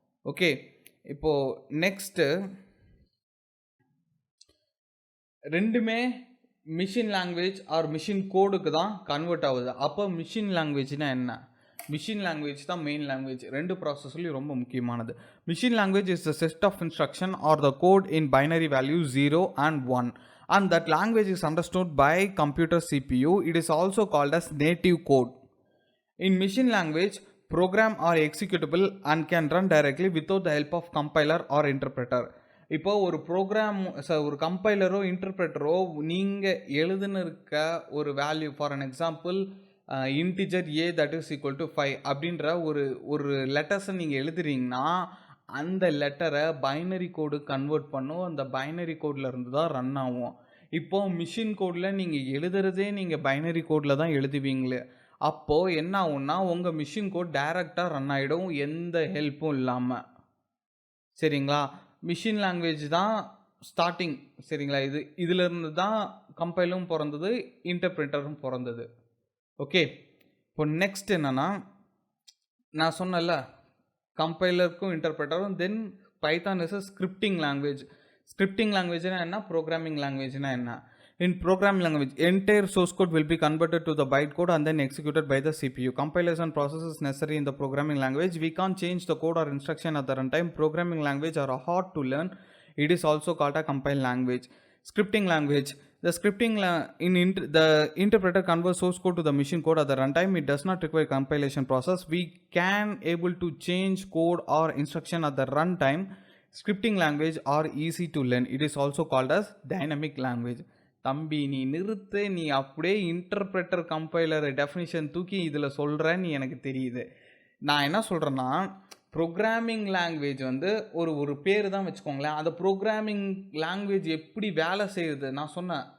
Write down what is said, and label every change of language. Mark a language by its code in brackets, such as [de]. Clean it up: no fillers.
[ta] Okay, இப்போது next ரெண்டுமே machine language are machine கோடுக்கு தான் கன்வெர்ட் ஆகுது. அப்போ மிஷின் லாங்குவேஜ்னா என்ன? மிஷின் லாங்குவேஜ் தான் மெயின் லாங்குவேஜ். ரெண்டு ப்ராசஸ்லையும் ரொம்ப முக்கியமானது. [en] Machine language is the set of instruction or the code in binary value 0 and 1 and that language is understood by computer CPU. It is also called as native code. In machine language, program are executable and can run directly without the help of compiler or interpreter. [ta] இப்போ ஒரு program ஒரு கம்பைலரோ இன்டர்பிரட்டரோ நீங்கள் எழுதுன்னு இருக்க ஒரு value for an example integer A that is equal to 5 அப்படின்ற ஒரு லெட்டர்ஸை நீங்கள் எழுதுறீங்கன்னா அந்த லெட்டரை பைனரி கோடு கன்வெர்ட் பண்ணும். அந்த பைனரி கோடில் இருந்து தான் ரன் ஆகும். இப்போது மிஷின் கோடில் நீங்கள் எழுதுறதே நீங்கள் பைனரி கோடில் தான் எழுதுவீங்களே. அப்போது என்ன ஆகும்னா உங்கள் மிஷின் கோட் டைரெக்டாக ரன் ஆகிடும், எந்த ஹெல்ப்பும் இல்லாமல் சரிங்களா? மிஷின் லாங்குவேஜ் தான் ஸ்டார்டிங் சரிங்களா? இதிலிருந்து தான் கம்பைலும் பிறந்தது, இன்டர்பிரட்டரும் பிறந்தது. ஓகே, இப்போ நெக்ஸ்ட் என்னென்னா நான் சொன்னல கம்பைலருக்கும் இன்டர்பிரட்டரும். [en] Then Python is a scripting language. [ta] Scripting லாங்குவேஜ்னா என்ன? ப்ரோக்ராமிங் லாங்குவேஜ்னா என்ன? [en] In programming language, entire source code will be converted to the bytecode and then executed by the CPU. Compilation process is necessary in the programming language. We can't change the code or instruction at the runtime. Programming language are hard to learn. It is also called a compile language. Scripting language. The the interpreter converts source code to the machine code at the runtime. It does not require compilation process. We can able to change code or instruction at the runtime. Scripting language are easy to learn. It is also called as dynamic language. [ta] தம்பி நீ நிறுத்து, நீ அப்படியே interpreter compiler definition தூக்கி இதில் சொல்கிறேன்னு எனக்கு தெரியுது. நான் என்ன சொல்கிறேன்னா ப்ரோக்ராமிங் லாங்குவேஜ் வந்து ஒரு பேர் தான் வச்சுக்கோங்களேன். அந்த ப்ரோக்ராமிங் லாங்குவேஜ் எப்படி வேலை செய்யுது நான் சொன்னேன்.